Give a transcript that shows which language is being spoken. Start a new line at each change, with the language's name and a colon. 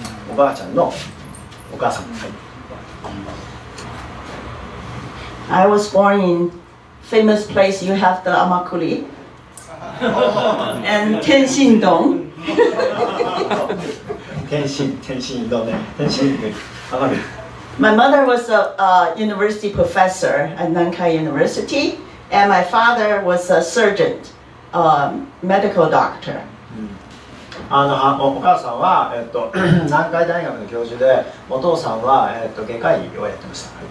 Japanese: おばあちゃんのお母さん。はい、
English: I was born in famous place. You have the Amakuri and Tenshindong.
Japanese: 天津どね。天津わかる。
English: My mother was a university professor at Nankai University, and my father was a surgeon, medical doctor.
Japanese: お母さんは、南海大学の教授で、お父さんは、外科医をやってました。